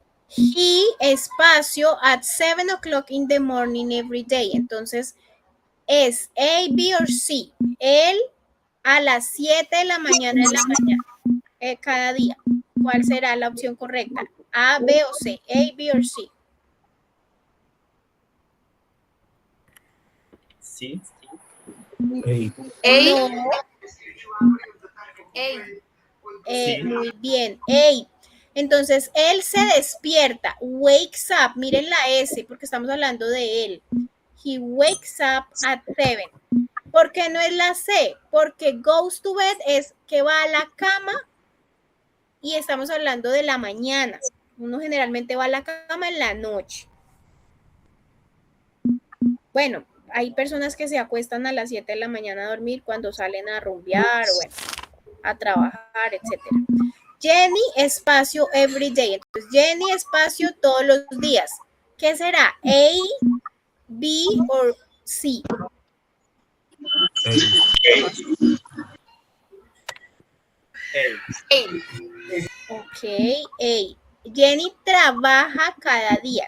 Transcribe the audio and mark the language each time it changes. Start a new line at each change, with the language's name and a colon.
English: He,
Spanish: espacio,
English: at 7 o'clock in the morning every day.
Spanish: Entonces, es A, B or C. Él a las 7 de la mañana cada día. ¿Cuál será la opción correcta? A, B o C. A, B or C. Sí. Hey. No. Sí. Muy bien. A. Entonces, él se despierta. Wakes up. Miren la S porque estamos hablando de él.
English: He wakes up at 7.
Spanish: ¿Por qué no es la C? Porque goes to bed es que va a la cama y estamos hablando de la mañana. Uno generalmente va a la cama en la noche. Bueno, hay personas que se acuestan a las 7 de la mañana a dormir cuando salen a rumbear o bueno, a trabajar, etcétera.
English: Jenny,
Spanish: espacio,
English: every day.
Spanish: Entonces, Jenny, espacio, todos los días. ¿Qué será? A, B o C. Hey. Ok, A. Jenny trabaja cada día.